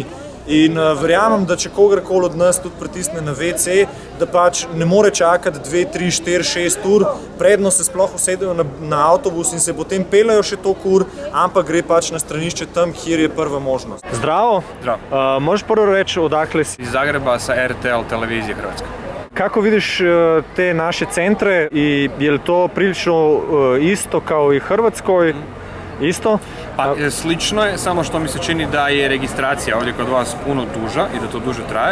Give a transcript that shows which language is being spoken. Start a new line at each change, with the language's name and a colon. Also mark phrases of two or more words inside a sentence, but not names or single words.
Slovenian: In verjamem, da če kogarkoli od nas tudi pritisne na WC, da pač ne more čakati 2, 3, 4, 6 ur, predno se sploh usedejo na avtobus in se potem peljajo še toliko ur, ampak gre pač na stranišče tam, kjer je prva možnost. Zdravo! Zdravo.
Croatian: Možeš prvo reči, odakle si? Iz Zagreba sa RTL televizije Hrvatske. Kako vidiš te naše centre i je li to prilično isto kao i Hrvatskoj? Isto? Pa slično je, samo što mi se čini da je registracija ovdje kod vas puno duža i da to duže traje.